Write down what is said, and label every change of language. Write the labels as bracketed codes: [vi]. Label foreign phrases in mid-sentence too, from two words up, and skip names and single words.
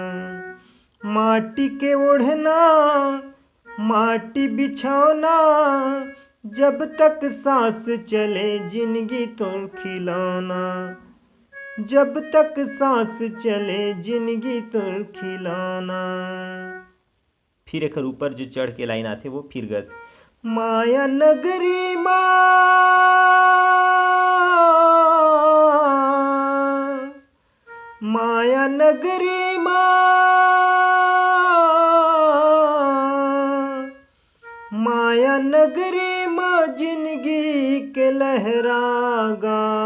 [hne] माटी के ओढ़ना माटी बिछौना, जब तक सांस चले जिंदगी तुर खिलौना। जब तक सांस चले जिंदगी तुर खिलौना। फिर एक ऊपर जो चढ़ के लाइन आते वो फिर गस माया नगरी माया नगरी माया नगरी माँ जिंदगी के लहरागा।